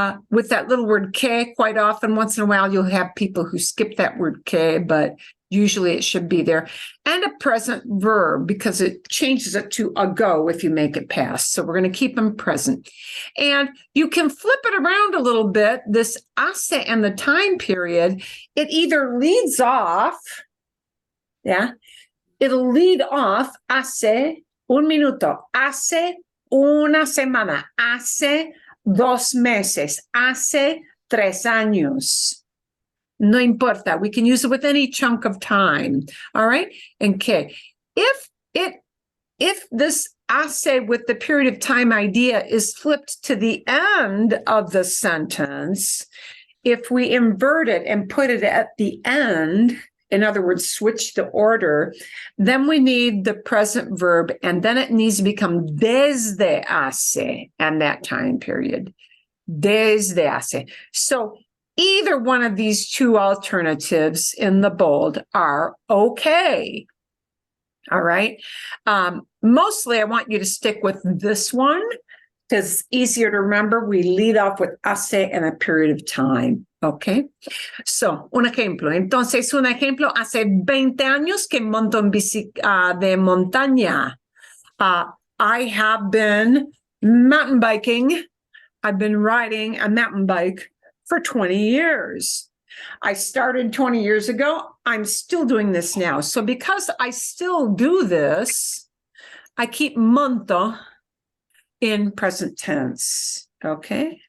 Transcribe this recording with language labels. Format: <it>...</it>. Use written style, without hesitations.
<en>With that little word que, quite often, once in a while, you'll have people who skip that word que, but usually it should be there. And a present verb, because it changes it to ago if you make it past. So we're going to keep them present. And you can flip it around a little bit. This hace and the time period, it either leads off, yeah, it'll lead off</en> <es>hace un minuto, hace una semana, hace 2 meses, hace 3 años. No importa.</es> <en>We can use it with any chunk of time. All right. And que. If this hace with the period of time idea is flipped to the end of the sentence, if we invert it and put it at the end, in other words, switch the order, then we need the present verb, and then it needs to become desde hace and that time period. Desde hace. So either one of these two alternatives in the bold are okay. All right. Mostly I want you to stick with this one because it's easier to remember, we lead off with hace and a period of time. Okay. So,</en> <es>un ejemplo. Entonces, un ejemplo, hace 20 años que monto en bici de montaña.</es> <en>I have been mountain biking. I've been riding a mountain bike for 20 years. I started 20 years ago. I'm still doing this now. So because I still do this, I keep monto in present tense. Okay.</en>